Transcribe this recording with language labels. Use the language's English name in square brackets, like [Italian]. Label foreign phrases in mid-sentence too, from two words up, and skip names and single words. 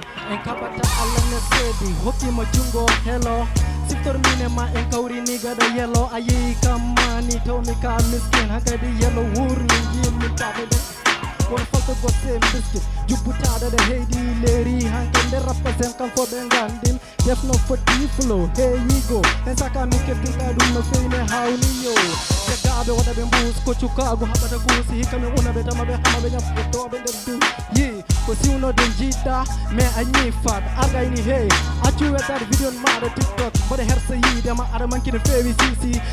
[Fula] En kaɓata Allah ne seedi, hokkima jungo helo. Siftor mine ma en kawri ni gada yelo. A yehi kam mani taw mi ka miskin, hankadi yelo wurni jimmi taɓe den. Won falto gosse biscuit, jubbutaɗo ɗe heydi leeri. Hanke nder rappa sen kam fo ɓe gandim. Def no foti flow, [English] here we go. [Fula] En saka mi keftinɗa ɗum no feyne hawni yo. Jaggaɓe waɗa ɓe mbus, ko cukago haɓata kuusi. Hikka mi una ɓe tama ɓe hama ɓe ñaɓɓotoɓe nder du. Yi, ko siwno de jiɗɗa, mais a ñifat. Argayni hey, accu wetar video maɗa TikTok. Mbaɗa hersa yiide ma aɗa manki no fewi sisi.